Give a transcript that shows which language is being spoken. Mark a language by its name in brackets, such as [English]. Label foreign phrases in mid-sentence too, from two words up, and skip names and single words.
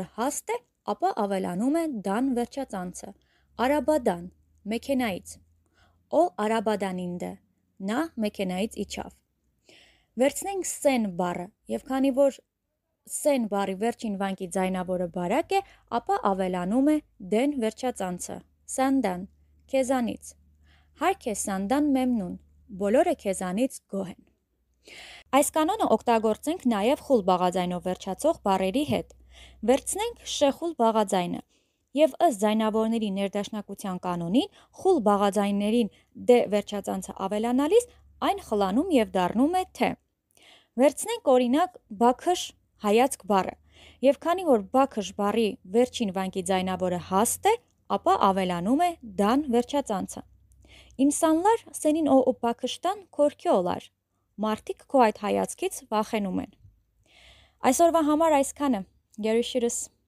[Armenian] հաստ է, ապա ավելանում է դան վերջածանցը, արաբադան, մեքենայից։ [Turkish] O arabadan indi, [Armenian] նա մեքենայից իջավ։ Վերցնենք սեն բառը, եւ քանի որ սեն բառի վերջին վանկի ձայնավորը բարակ է, ապա ավելանում է դեն վերջածանցը, սանդան, քեզանից։ [Turkish] Herkes senden memnun, [Armenian] բոլորը քեզանից գոհ են։ Այս կանոնը օգտագործենք նաև խուլ բաղաձայնով վերջացող բառերի հետ։ Վերցնենք շեխուլ բաղաձայնը Եվ ըստ ձայնավորների ներդաշնակության կանոնին խուլ բաղաձայններին դե վերջածանցը ավելանալիս այն խլանում եւ դառնում է թե։ Վերցնենք օրինակ բաքշ հայացք բառը, եւ քանի որ բաքշ բառի վերջին վանկի ձայնավորը հաստ է, ապա ավելանում է դան վերջածանցը։ [Turkish] İnsanlar senin o bakıştan korkuyorlar. [Armenian] Մարդիկ քո այդ հայացքից վախենում են։ Այսօրվա համար այսքանը։ Görüşürüz.